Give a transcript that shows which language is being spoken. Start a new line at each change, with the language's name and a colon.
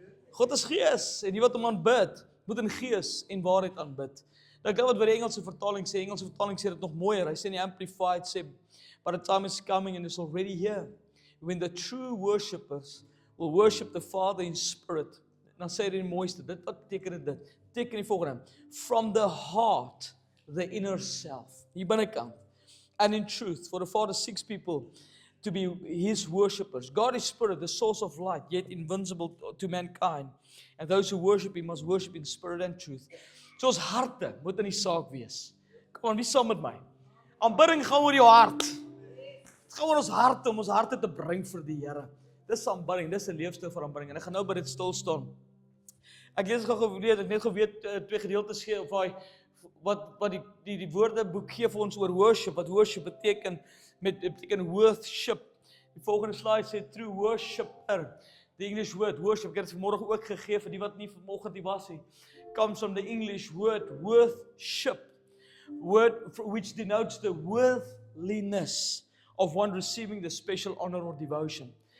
Afrikaans: God is gees en die wat hom aanbid moet in gees en waarheid aanbid. Nou kyk wat by die Engelse vertaling sê. Engelse vertaling sê dit nog mooier.
English: Hy sê in die Amplified sê, but the time is coming and it's already here, when the true worshippers will worship the Father in spirit. Dan sê hy die mooiste.
Afrikaans: Wat beteken dit? Beteken die volgende. From the heart, the inner self. Hier binnekant.
English: And in truth, for the Father seeks people to be His worshippers. God is spirit, the source of light, yet invincible to mankind. And those who worship Him must worship in spirit and truth.
Afrikaans: So ons harte moet in die saak wees. Kom aan, wie saam met my? Aanbidding gaan oor jou hart. Dit gaan oor ons harte, om ons harte te bring vir die Here. Dis aanbidding, dis 'n leefstyl vir aanbidding. En ek gaan nou by dit stil staan. Ek lees gou ek net geweet 2 gedeeltes gee of wat die woordeboek gee vir ons oor worship, wat worship beteken. Beteken worship. Die volgende slide sê true worshipper. The English word worship, ek het dit vanmôre ook gegee vir die wat nie vanoggend hier was nie.
English: Comes from the English word worship. Word which denotes the worthiness of one receiving the special honor or devotion.